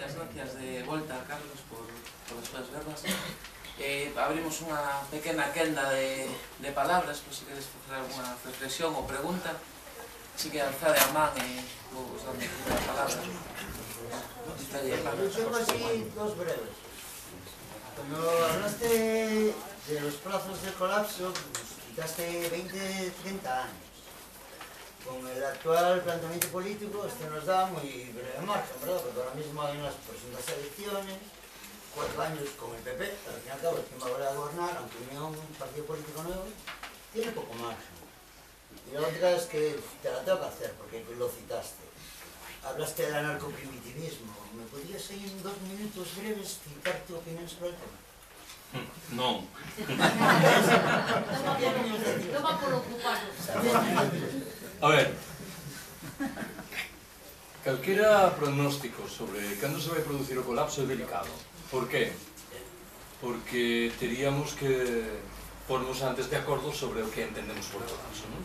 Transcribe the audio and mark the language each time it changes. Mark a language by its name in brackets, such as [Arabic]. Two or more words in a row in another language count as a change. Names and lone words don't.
[Galician] gracias de volta, Carlos, por as súas verbas. Abrimos unha pequena quenda de palabras, por se queres facer alguna reflexión ou pregunta. Así que alzade a man e vos dando a palabra. [Spanish] Yo tengo así dos breves. Cuando hablaste de los plazos de colapso, quitaste 20-30 años. Con el actual planteamiento político, esto nos da muy breve margen, ¿verdad? Porque ahora mismo hay unas próximas elecciones, 4 años con el PP, al fin y al cabo, el que va a volver a gobernar, aunque Unión, un partido político nuevo, tiene poco margen. Y la otra es que te la tengo que hacer, porque lo citaste. Hablaste del anarcoprimitivismo. ¿Me podrías ahí en 2 minutos breves citar tu opinión sobre el tema? [Galician] Non. Toma por ocupado. A ver, calquera pronóstico sobre cando se vai producir o colapso é delicado. Por qué? Porque teríamos que pornos antes de acordo sobre o que entendemos por colapso, non?